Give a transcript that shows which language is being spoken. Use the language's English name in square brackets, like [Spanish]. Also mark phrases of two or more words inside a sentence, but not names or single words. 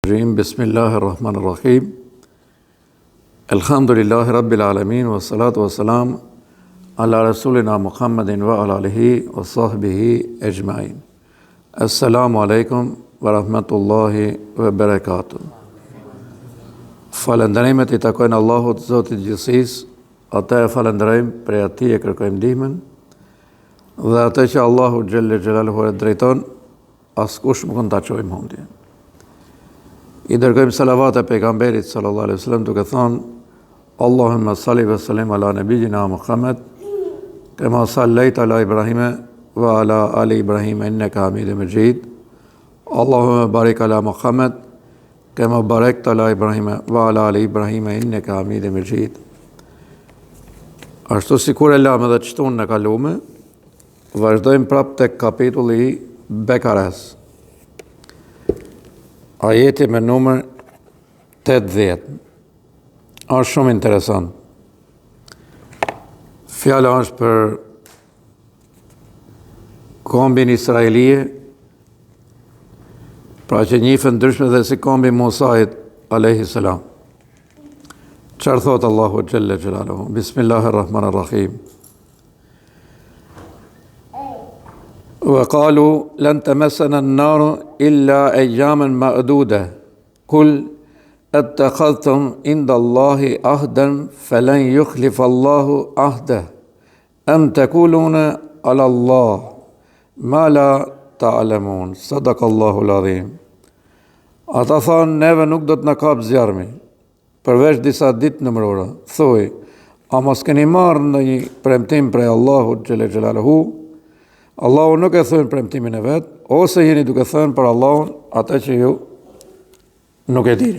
[Arabic] بسم الله الرحمن الرحيم. الحمد لله رب العالمين، والصلاة والسلام على رسولنا محمد وعلى آله وصحبه أجمعين. السلام عليكم ورحمة الله وبركاته. [Albanian] Falënderimet I takojnë Allahut, Zotit gjithësisë, atë e falënderojmë, prej atij e kërkojmë ndihmën, dhe atë që Allahu [Arabic] جل جلاله [Albanian] e drejton, askush nuk mund ta çojë mundje. I dërgojmë salavat e pejgamberit [Arabic] صلى الله عليه وسلم [Albanian] duke thënë [Arabic] اللهم صل وسلم على نبينا محمد كما صليت على إبراهيم وعلى آل إبراهيم إنك حميد مجيد. اللهم بارك على محمد كما باركت على إبراهيم وعلى آل إبراهيم إنك حميد مجيد. [Albanian] Ashtu sikur e lamë dhe çtun në kalume, vazhdojmë prapë tek kapitulli I Bekares. Ajeti me numër 80. Është shumë interesant. Fjala është për kombin Israelie, pra që njihen ndryshme dhe si kombi Musait [Arabic] عليه السلام. [Albanian] Çfarë thot Allahu [Arabic] جل جلاله? Bismillahirrahmanirrahim. وقالوا لن تمسنا النار إلا أياما معدودة قل اتخذتم عند الله عهدا فلن يخلف الله عهده أم تقولون على الله ما لا تعلمون صدق الله العظيم. [Albanian] Ata thanë, neve nuk do të na kap zjarmi, përveç disa ditë nëmërore. Thuaj, a mos keni marrë ndonjë premtim prej Allahut [Arabic] جل جلاله? [Albanian] Allahu nuk e thënë premtimin e vetë, ose jeni duke thënë për Allahun atë që ju nuk e dini.